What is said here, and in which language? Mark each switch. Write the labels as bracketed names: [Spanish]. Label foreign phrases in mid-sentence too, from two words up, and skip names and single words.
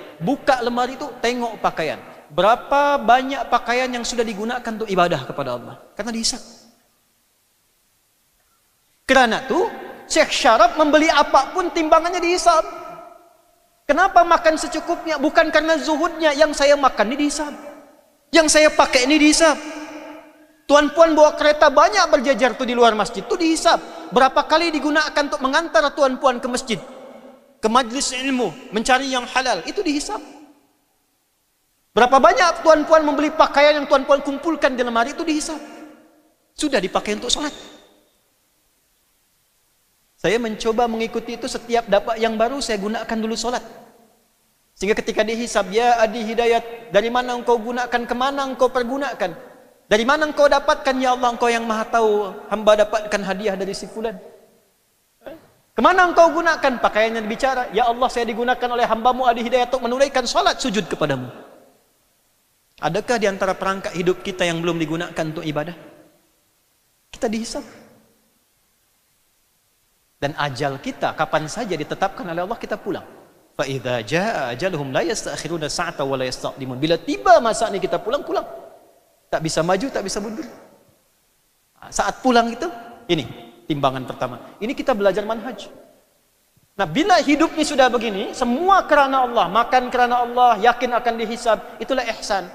[Indonesian] Buka lemari tu, tengok pakaian. Berapa banyak pakaian yang sudah digunakan untuk ibadah kepada Allah? Karena dihisap. Kerana tu, Syekh Syaraf membeli apapun timbangannya dihisap. Kenapa makan secukupnya? Bukan karena zuhudnya. Yang saya makan ini dihisap. Yang saya pakai ini dihisap. Tuan-puan bawa kereta banyak berjajar tu di luar masjid. Tu dihisap. Berapa kali digunakan untuk mengantar tuan-puan ke masjid, ke majlis ilmu, mencari yang halal. Itu dihisap. Berapa banyak tuan-puan membeli pakaian yang tuan-puan kumpulkan di lemari, itu dihisap. Sudah dipakai untuk sholat. Saya mencoba mengikuti itu, setiap dapat yang baru saya gunakan dulu solat. Sehingga ketika dihisab, ya Adi Hidayat, dari mana engkau gunakan, kemana engkau pergunakan? Dari mana engkau dapatkan, ya Allah, engkau yang maha tahu, hamba dapatkan hadiah dari si fulan. Kemana engkau gunakan? Pakaiannya bicara, ya Allah, saya digunakan oleh hambamu Adi Hidayat untuk menunaikan solat sujud kepadamu. Adakah di antara perangkat hidup kita yang belum digunakan untuk ibadah? Kita dihisab. Dan ajal kita kapan saja ditetapkan oleh Allah, kita pulang. [Arabic] فإذا جاء أجلهم لا يستأخرون ساعة ولا يستقدمون. [Indonesian] Bila tiba masanya kita pulang. Tak bisa maju, tak bisa mundur. Saat pulang itu, ini timbangan pertama. Ini kita belajar manhaj. Nah, bila hidup ini sudah begini, semua kerana Allah, makan kerana Allah, yakin akan dihisab, itulah ihsan.